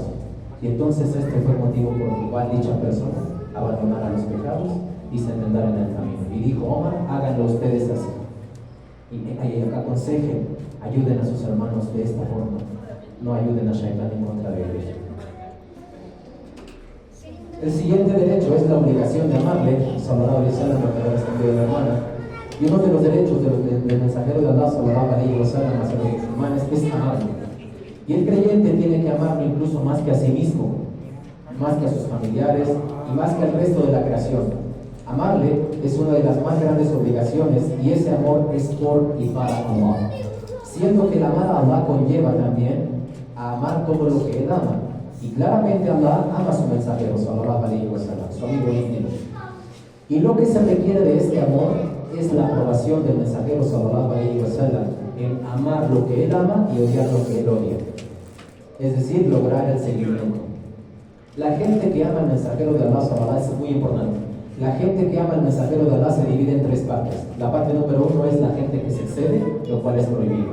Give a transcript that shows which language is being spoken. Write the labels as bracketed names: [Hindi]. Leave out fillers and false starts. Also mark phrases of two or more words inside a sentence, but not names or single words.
[Spanish] Y entonces este fue el motivo por el cual dicha persona abandonara los pecados y se enmendara en el camino. Y dijo: Omar, háganlo ustedes así, y aconsejen, ayuden a sus hermanos de esta forma, no ayuden a Shaitán en contra de ellos. El siguiente derecho es la obligación de amarle, [Arabic] صلى الله عليه وسلم, [Spanish] lo que respondió la hermana. Y uno de los derechos del mensajero de Allah, [Arabic] صلى الله عليه وسلم, [Spanish] hacia los musulmanes es amarle. Y el creyente tiene que amarlo incluso más que a sí mismo, más que a sus familiares y más que al resto de la creación. Amarle es una de las más grandes obligaciones, y ese amor es por y para Allah. Siendo que el amar a Allah conlleva también a amar todo lo que Él ama. Y claramente Allah ama a su mensajero, [Arabic] صلى الله عليه وسلم, [Spanish] su amigo íntimo. Y lo que se requiere de este amor es la aprobación del mensajero, [Arabic] صلى الله عليه وسلم, [Spanish] en amar lo que Él ama y odiar lo que Él odia. es decir, lograr el seguimiento. La gente que ama al mensajero de Allah, subhanallah, es muy importante. La gente que ama al mensajero de Allah se divide en tres partes. La parte número uno es la gente que se excede, lo cual es prohibido.